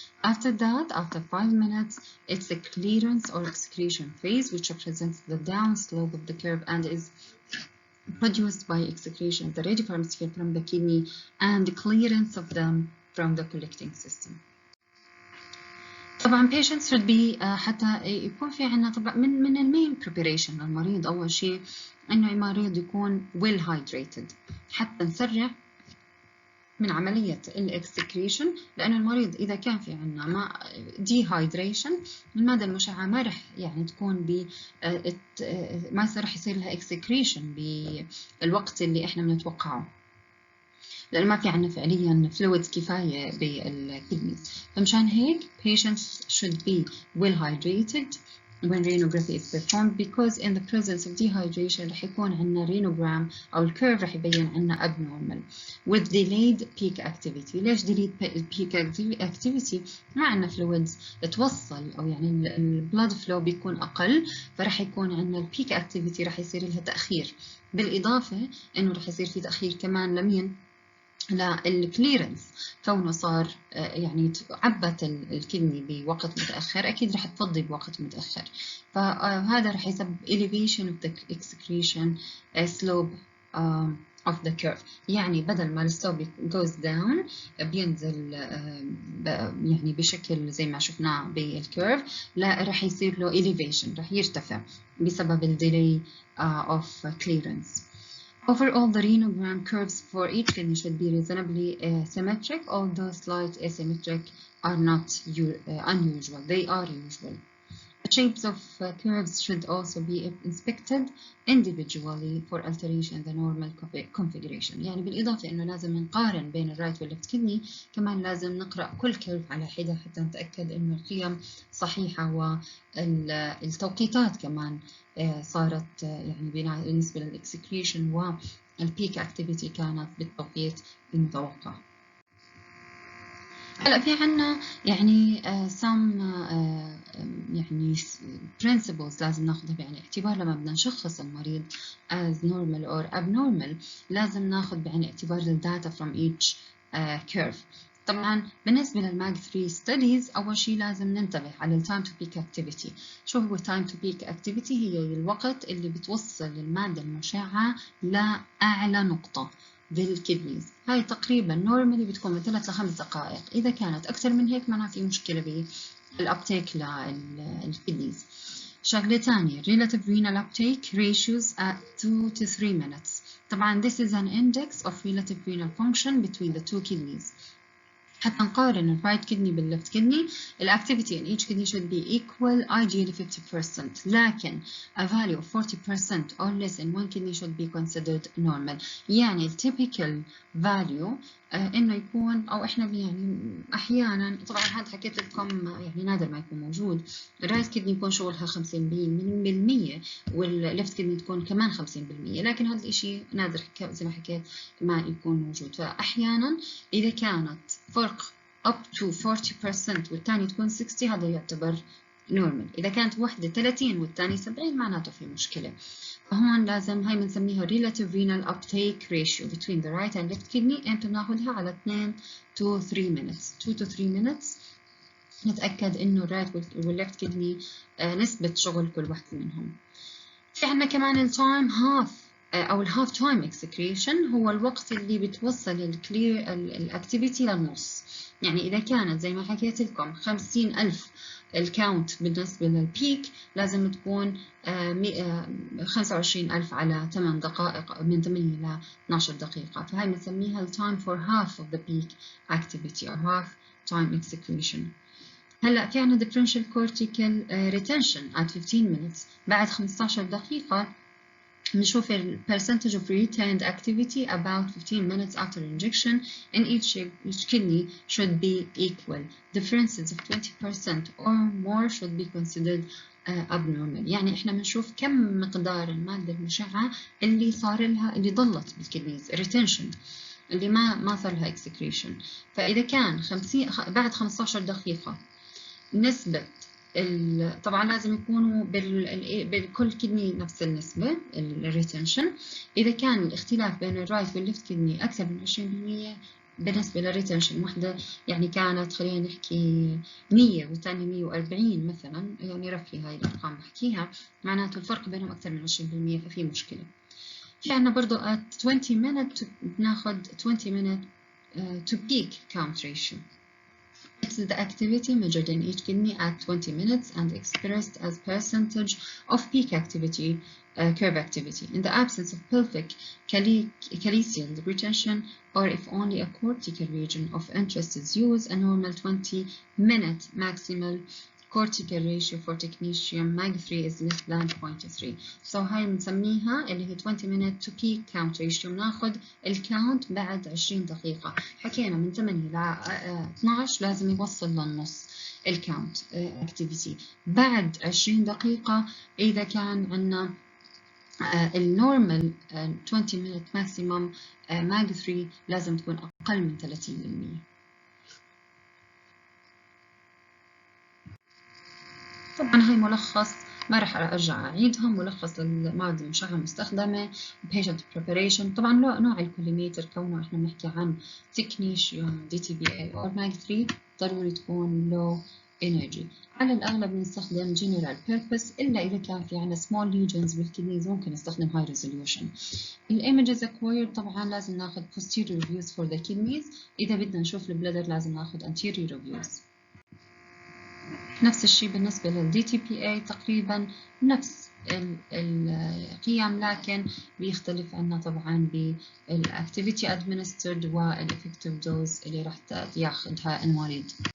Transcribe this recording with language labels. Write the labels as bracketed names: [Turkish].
[English] After that, after 5 minutes, it's a clearance or excretion phase which represents the downslope of the curve and is produced by excretion of the radiopharmaceutical from the kidney and the clearance of them from the collecting system. [Arabic] طبعا [English] patients should be [Arabic] حتى يكون في عنا طبعا من المين preparation للمريض أول شيء إنه المريض يكون [English] well hydrated [Arabic] حتى نسرع من عملية الاكسكريشن، لأن المريض إذا كان في عنا ما dehydration المادة المشعة ما رح يعني تكون ما رح يصير لها excretion بالوقت اللي إحنا بنتوقعه، لأن ما في عنا فعليا fluids كفاية بالكدنيز. فمشان هيك [English] patients should be well hydrated when renography is performed because in the presence of dehydration [Arabic] رح يكون عنا [English] renogram [Arabic] أو الكيرف رح يبين عنا [English] abnormal with delayed peak activity. [Arabic] ليش [English] delayed peak activity؟ [Arabic] ما عنا fluids توصل أو يعني [English] blood flow [Arabic] بيكون أقل، فرح يكون عنا peak activity رح يصير لها تأخير، بالإضافة إنه رح يصير في تأخير كمان لمين؟ للكليرنس، كونه صار يعني عبت الكدني بوقت متأخر أكيد رح تفضي بوقت متأخر، فهذا رح يسبب [English] elevation of the excretion slope of the curve. [Arabic] يعني بدل ما السلوب [English] goes down [Arabic] بينزل يعني بشكل زي ما شفناه بالكيرف، لا راح يصير له elevation، راح يرتفع بسبب ال [English] delay of clearance. Overall, the renogram curves for each kidney should be reasonably symmetric, although slight asymmetric are not unusual. They are usual. The shapes of curves should also be inspected individually for alteration in the normal configuration. [Arabic] يعني بالإضافة إنه لازم نقارن بين الرايت والليفت كدني، كمان لازم نقرأ كل كيرف على حدة حتى نتأكد إنه القيم صحيحة والتوقيتات كمان صارت يعني بالنسبة للإكسكريشن والبيك أكتيفيتي كانت بالتوقيت المتوقع. هلا في عنا يعني some يعني principles لازم ناخذها بعين الاعتبار لما بدنا نشخص المريض [English] as normal or abnormal. [Arabic] لازم ناخذ بعين الاعتبار الداتا [English] from each curve. [Arabic] طبعا بالنسبة للماج 3 studies أول شيء لازم ننتبه على ال [English] time to peak activity. [Arabic] شو هو [English] time to peak activity؟ [Arabic] هي الوقت اللي بتوصل المادة المشعة لأعلى نقطة بالكدنيز. هاي تقريبا نورمالي بتكون من 3 ل 5 دقائق. إذا كانت أكثر من هيك معناها في مشكلة بالأبتيك للكدنيز. شغلة ثانية [English] relative renal uptake ratios at 2 to 3 minutes. طبعا this is an index of relative renal function between the two kidneys. [Arabic] حتى نقارن الرايت كدني بالليفت كدني، الأكتيفيتي [English] in each kidney should be equal, ideally 50%. لكن a value of 40% or less in one kidney should be considered normal. [Arabic] يعني ال typical value إنه يكون، أو إحنا يعني أحيانا، طبعا هذا حكيت لكم يعني نادر ما يكون موجود، الرايت كدني يكون شغلها 50% والليفت كدني تكون كمان 50%، لكن هذا الإشي نادر زي ما حكيت ما يكون موجود. فأحيانا إذا كانت فرق [English] up to 40% [Arabic] والثاني تكون 60 هذا يعتبر normal. إذا كانت واحدة 30 والثاني 70 معناته في مشكلة. فهون لازم هاي بنسميها relative renal uptake ratio between the right and left kidney، أنت بناخذها على 2 to 3 minutes. [English] 2 to 3 minutes [Arabic] نتأكد إنه الرايت والليفت كدني نسبة شغل كل واحدة منهم. في عندنا كمان التايم هاف أو الهاف تايم اكسكريشن، هو الوقت اللي بتوصل الكلير الأكتيفيتي للنص. يعني إذا كانت زي ما حكيت لكم 50,000 الكاونت بالنسبة للبيك، لازم تكون 25,000 على 8 دقائق، من 8 إلى 12 دقيقة. فهي بنسميها التايم [English] for half of the peak activity or half time excretion. [Arabic] هلا في عنا [English] differential cortical retention at 15 minutes. [Arabic] بعد 15 دقيقة نشوف ال [English] percentage of retained activity about 15 minutes after injection in each kidney should be equal. Differences of 20% or more should be considered abnormal. [Arabic] يعني احنا بنشوف كم مقدار المادة المشعة اللي صار لها، اللي ضلت بالكدنيز retention، اللي ما صار لها excretion. فإذا كان بعد 15 دقيقة نسبة طبعا لازم يكونوا بالكل كدني نفس النسبة الريتنشن. إذا كان الاختلاف بين الرايت والليفت كدني أكثر من 20% بالنسبة للريتنشن، واحدة يعني كانت خلينا نحكي 100 والثانية 140 مثلا، يعني رفلي هاي الأرقام بحكيها، معناته الفرق بينهم أكثر من 20%، ففي مشكلة. في عنا برضو [English] at 20 minutes بناخد 20 minute to peak count ratio. It's the activity measured in each kidney at 20 minutes and expressed as percentage of peak activity, curve activity. In the absence of pelvic calyceal retention, or if only a cortical region of interest is used, a normal 20-minute maximal cortical ratio for technetium mag 3 is less than 0.3. So [Arabic] هاي بنسميها اللي هي [English] 20 minute to peak count ratio. [Arabic] ناخذ الكاونت بعد 20 دقيقة. حكينا من 8 ل 12 لازم يوصل للنص الكاونت activity. بعد 20 دقيقة إذا كان عندنا النورمال [English] 20 minute maximum mag 3 [Arabic] لازم تكون أقل من 30%. طبعا هاي ملخص، ما راح ارجع اعيدها، ملخص للمواد المشعة المستخدمة، [English] patient preparation. [Arabic] طبعا نوع الكوليميتر كونه احنا بنحكي عن [English] technetium DTBA or mag 3 [Arabic] ضروري تكون low [English] energy. [Arabic] على الأغلب بنستخدم [English] general purpose [Arabic] إلا إذا كان في عنا [English] small lesions [Arabic] بالكدنيز ممكن نستخدم [English] high resolution. images acquired طبعا [Arabic] لازم ناخد [English] posterior views for the kidneys. [Arabic] إذا بدنا نشوف البلادر لازم ناخد [English] anterior views. [Arabic] نفس الشيء بالنسبة لل DTPA تقريبا نفس القيم، لكن بيختلف عنا طبعا بالactivity administered وال [English] effective dose [Arabic] اللي راح ياخدها المريض.